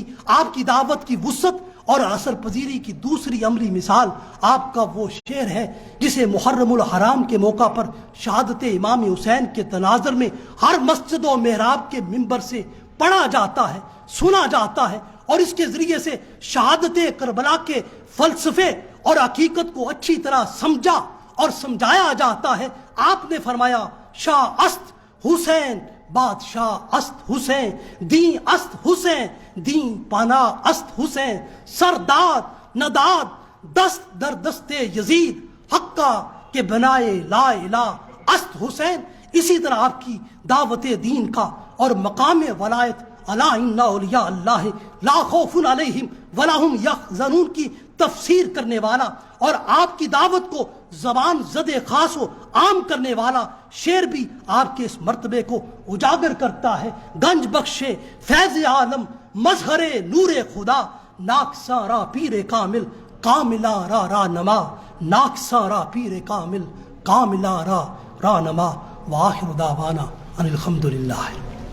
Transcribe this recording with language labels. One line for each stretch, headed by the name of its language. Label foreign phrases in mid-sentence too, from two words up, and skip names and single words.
Urdu: آپ کی دعوت کی وسعت اور اثر پذیری کی دوسری عملی مثال آپ کا وہ شعر ہے جسے محرم الحرام کے موقع پر شہادت امام حسین کے تناظر میں ہر مسجد و محراب کے منبر سے پڑھا جاتا ہے، سنا جاتا ہے، اور اس کے ذریعے سے شہادت کربلا کے فلسفے اور حقیقت کو اچھی طرح سمجھا اور سمجھایا جاتا ہے۔ آپ نے فرمایا
Persian: شاہ است حسین، بادشاہ است حسین، دین است حسین، دین پناہ است حسین، سرداد نداد دست در دست یزید، حقہ کے بنائے لا الہ است حسین۔
Urdu: اسی طرح آپ کی دعوت دین کا اور مقام ولایت
Arabic: الا ان اولیاء اللہ لا خوف علیہم ولا هم یحزنون
Urdu: کی تفسیر کرنے والا، اور آپ کی دعوت کو زبان زد خاص و عام کرنے والا شعر بھی آپ کے اس مرتبے کو اجاگر کرتا ہے۔
Persian: گنج بخش فیض عالم، مظہر نور خدا، ناکساں پیر کامل، کاملا را نما، ناکساں پیر کامل، کاملا را نما۔
Arabic: وآخر دعوانا ان الحمدللہ۔